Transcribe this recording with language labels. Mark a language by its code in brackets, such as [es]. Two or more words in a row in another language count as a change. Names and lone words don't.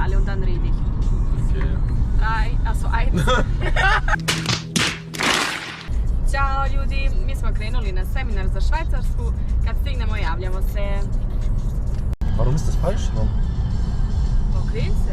[de] dann rede ich. Okay. 1. [sr] Ćao ljudi, mi smo krenuli na seminar za Švajcarsku. Kad stignemo javljamo se. [de] Warum ist das falsch? [sr] Okreni se.